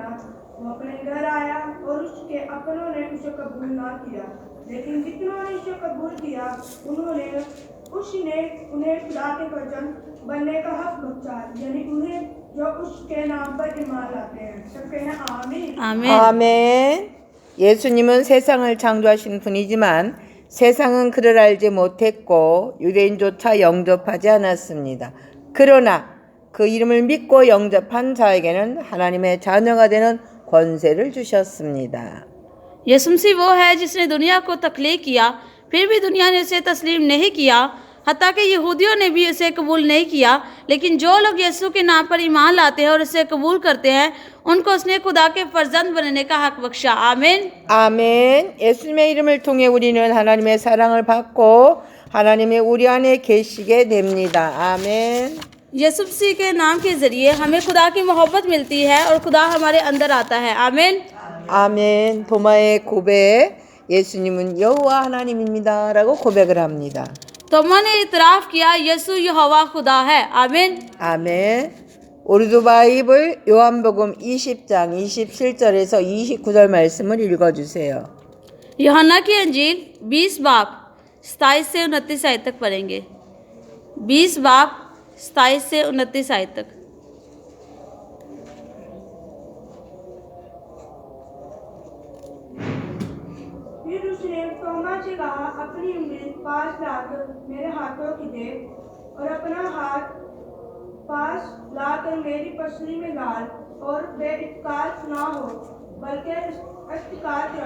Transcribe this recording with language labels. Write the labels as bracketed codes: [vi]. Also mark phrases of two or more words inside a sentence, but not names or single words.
[ur] وہ اپنے گھر آیا اور اس کے اپنوں نے اسے قبول نہ کیا، لیکن جتنوں نے اسے قبول کیا اس نے انہیں خدا کے فرزند بننے کا حق بخشا، یعنی انہیں جو اس کے نام پر ایمان لاتے ہیں. سب کہیں آمین. आमीन। [ko] 아멘. 예수님은 세상을 창조하신 분이지만 세상은 그를 알지 못했고 유대인조차 영접하지 않았습니다. 그러나 그 이름을 믿고 영접한 자에게는 하나님의 자녀가 되는 권세를 주셨습니다. [ur] یسوع مسیح وہ ہے جس نے دنیا کو تخلیق کیا، پھر بھی دنیا نے اسے تسلیم نہیں کیا، حتیٰ کہ یہودیوں نے بھی اسے قبول نہیں کیا. لیکن جو لوگ یسوع کے نام پر ایمان لاتے ہیں اور اسے قبول کرتے ہیں، ان کو اس نے خدا کے فرزند بننے کا حق بخشا. आमीन। [ko] 아멘. 예수님의 이름을 통해 우리는 하나님의 사랑을 받고 하나님의 우리 안에 계시게 됩니다. 아멘. [ur] یسوع مسیح کے نام کے ذریعے ہمیں خدا کی محبت ملتی ہے اور خدا ہمارے اندر آتا ہے. आमीन। [ko] 아멘. 도마의 고백. 예수님은 여호와 하나님입니다라고 고백을 합니다. [ur] توما نے اعتراف کیا یسوع یہوواہ خدا ہے. आमीन। [ko] 아멘. 우리도 바이블 요한복음 20장 27절에서 29절 말씀을 읽어주세요. [ur] یوحنا کی انجیل 20 باب 27 سے 29 آیت تک پڑھیں گے. 20 باب 27 سے 29 آیت تک. پھر اس نے توما سے کہا، اپنی انگلی پاس لا کر میرے ہاتھوں کی دے اور اپنا ہاتھ پاس لا کر میری پسلی میں ڈال اور بےاعتقاد نہ ہو بلکہ اعتقاد رکھ.